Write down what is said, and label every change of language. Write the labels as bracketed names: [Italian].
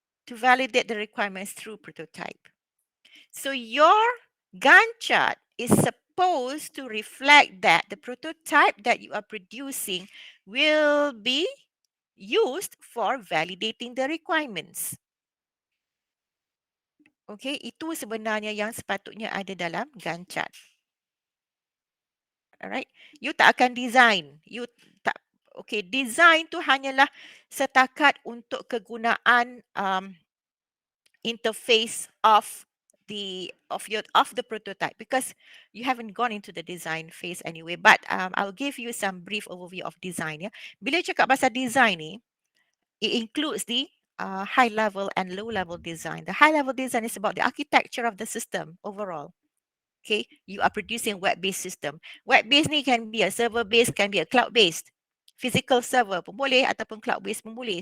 [English] To validate the requirements through prototype. So your Gantt chart is supposed to reflect that the prototype that you are producing will be used for validating the requirements. [Malay] Okay, itu sebenarnya yang sepatutnya ada dalam Gantt chart. [English] Alright, you tak akan design, you tak, okay, design [Malay] tu hanyalah setakat untuk kegunaan [English] interface of the prototype, because you haven't gone into the design phase anyway. But I'll give you some brief overview of design. [Malay] Ya, bila cakap pasal design ni, [English] it includes the high level and low level design. The high level design is about the architecture of the system overall. Okay, you are producing web-based system. Web-based ni can be a server-based, can be a cloud-based. [Malay] Physical server pun boleh ataupun cloud-based pun boleh.